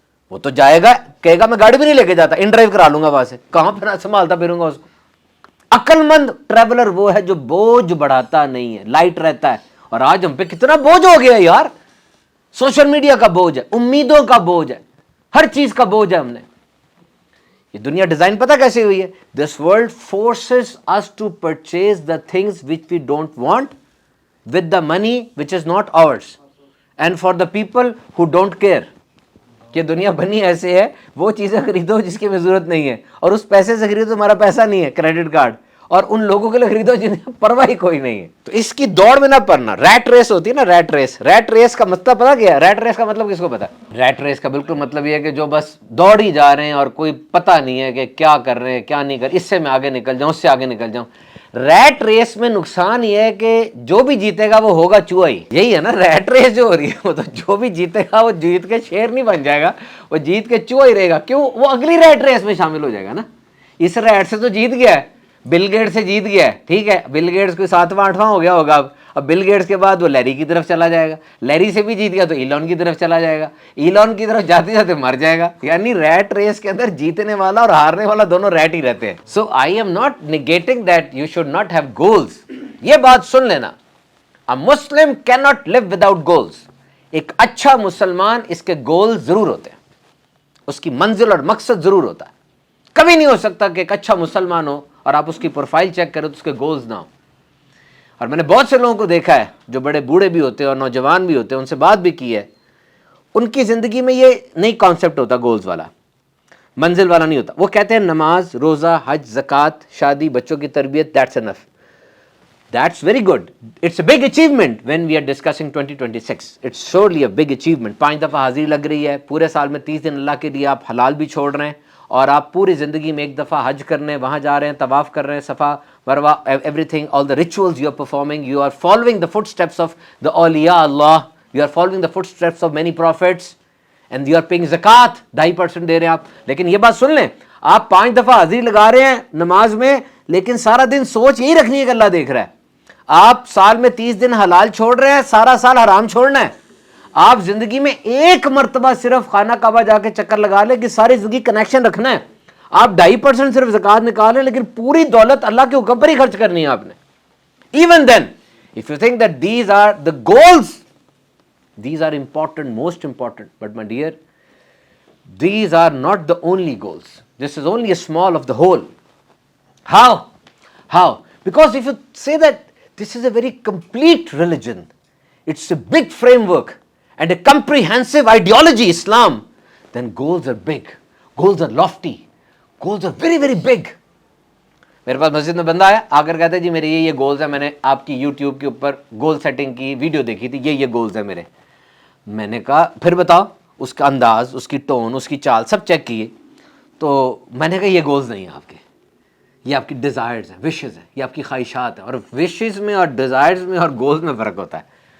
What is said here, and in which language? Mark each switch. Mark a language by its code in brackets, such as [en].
[ur] وہ تو جائے گا کہے گا میں گاڑی بھی نہیں لے کے جاتا، ان ڈرائیو کرا لوں گا وہاں سے، کہاں پھر سنبھالتا پھروں گا اس کو. عقل مند ٹریولر وہ ہے جو بوجھ بڑھاتا نہیں ہے، لائٹ رہتا ہے. اور آج ہم پہ کتنا بوجھ ہو گیا یار، سوشل میڈیا کا بوجھ ہے، امیدوں کا بوجھ ہے، ہر چیز کا بوجھ ہے. ہم نے یہ دنیا ڈیزائن پتہ کیسے ہوئی ہے؟ [en] This world forces us to purchase the things which we don't want with the money which is not ours and for the people who don't care. [ur] کہ دنیا بنی ایسے ہے وہ چیزیں خریدو جس کی ہمیں ضرورت نہیں ہے، اور اس پیسے سے خریدو تمہارا پیسہ نہیں ہے، کریڈٹ کارڈ، اور ان لوگوں کے لیے خریدو جنہیں پرواہ ہی کوئی نہیں ہے. تو اس کی دوڑ میں نہ پڑنا. ریٹ ریس ہوتی ہے نا، ریٹ ریس. ریٹ ریس کا مطلب پتا کیا ہے؟ ریٹ ریس کا مطلب کس کو پتا؟ ریٹ ریس کا بالکل مطلب یہ ہے کہ جو بس دوڑ ہی جا رہے ہیں اور کوئی پتہ نہیں ہے کہ کیا کر رہے ہیں کیا نہیں کر، اس سے میں آگے نکل جاؤں، اس سے آگے نکل جاؤں. ریٹ ریس میں نقصان یہ ہے کہ جو بھی جیتے گا وہ ہوگا چوہا ہی. یہی ہے نا ریٹ ریس جو ہو رہی ہے، وہ تو جو بھی جیتے گا وہ جیت کے شیر نہیں بن جائے گا، وہ جیت کے چوہا ہی رہے گا. کیوں؟ وہ اگلی ریٹ ریس میں شامل ہو جائے گا نا. اس ریٹ سے تو جیت گیا ہے، بل گیٹس سے جیت گیا ہے، ٹھیک ہے، بل گیٹس کوئی 7واں 8واں ہو گیا ہوگا. اب بل گیٹس کے بعد وہ لیری کی طرف چلا جائے گا، لیری سے بھی جیت گیا تو ایلون کی طرف چلا جائے گا، ایلون کی طرف جاتے جاتے مر جائے گا. یعنی ریٹ ریس کے اندر جیتنے والا اور ہارنے والا دونوں ریٹ ہی رہتے ہیں. [en] So I'm not negating that you should not have goals. [ur] یہ بات سن لینا، [en] a Muslim cannot live without goals. [ur] ایک اچھا مسلمان اس کے گول ضرور ہوتے ہیں، اس کی منزل اور مقصد ضرور ہوتا ہے. کبھی نہیں ہو سکتا کہ ایک اچھا مسلمان ہو اور آپ اس کی پروفائل چیک کریں تو اس کے گولز نہ ہو. اور میں نے بہت سے لوگوں کو دیکھا ہے جو بڑے بوڑھے بھی ہوتے ہیں اور نوجوان بھی ہوتے ہیں، ان سے بات بھی کی ہے، ان کی زندگی میں یہ نئی کانسیپٹ ہوتا گولز والا، منزل والا نہیں ہوتا. وہ کہتے ہیں نماز، روزہ، حج، زکوٰۃ، شادی، بچوں کی تربیت، [en] That's enough. That's very good. It's a big achievement when we are discussing 2026. It's surely a big achievement. [ur] 5 دفعہ حاضری لگ رہی ہے، پورے سال میں 30 دن اللہ کے لیے آپ حلال بھی چھوڑ رہے ہیں، اور آپ پوری زندگی میں ایک دفعہ حج کرنے وہاں جا رہے ہیں، طواف کر رہے ہیں، صفا Marwa, [en] everything, all the rituals you are performing, you are following the footsteps of the awliya Allah, you are following the footsteps of many prophets, and you are paying zakat. [ur] 2.5% دے رہے ہیں آپ. لیکن یہ بات سن لیں، آپ 5 دفعہ حاضری لگا رہے ہیں نماز میں، لیکن سارا دن سوچ یہی رکھنی ہے کہ اللہ دیکھ رہا ہے. آپ سال میں 30 دن حلال چھوڑ رہے ہیں، سارا سال حرام چھوڑنا ہے. آپ زندگی میں ایک مرتبہ صرف خانہ کعبہ جا کے چکر لگا لیں کہ ساری زندگی کنیکشن رکھنا ہے. آپ 2.5% صرف زکوٰۃ نکالیں، لیکن پوری دولت اللہ کے حکم پر ہی خرچ کرنی ہے آپ نے. [en] Even then if you think that these are the goals, these are important, most important, but my dear, these are not the only goals. This is only a small of the whole. How? Because if you say that this is a very complete religion, it's a big framework, and a comprehensive ideology, Islam, then goals are big, goals are lofty, goals are very very big. [ur] میرے پاس مسجد میں بندہ آیا آ کر کہتا ہے جی میرے یہ goals ہیں, میں نے آپ کی یوٹیوب کے اوپر گول سیٹنگ کی ویڈیو دیکھی تھی, یہ گولز ہیں میرے. میں نے کہا پھر بتاؤ, اس کا انداز, اس کی ٹون, اس کی چال سب چیک کیے. تو میں نے کہا یہ گولز نہیں ہیں آپ کے, یہ آپ کی ڈیزائرز ہیں, وشز ہیں, یہ آپ کی خواہشات ہیں. اور وشز میں اور ڈیزائرز میں اور گولز میں فرق ہوتا ہے.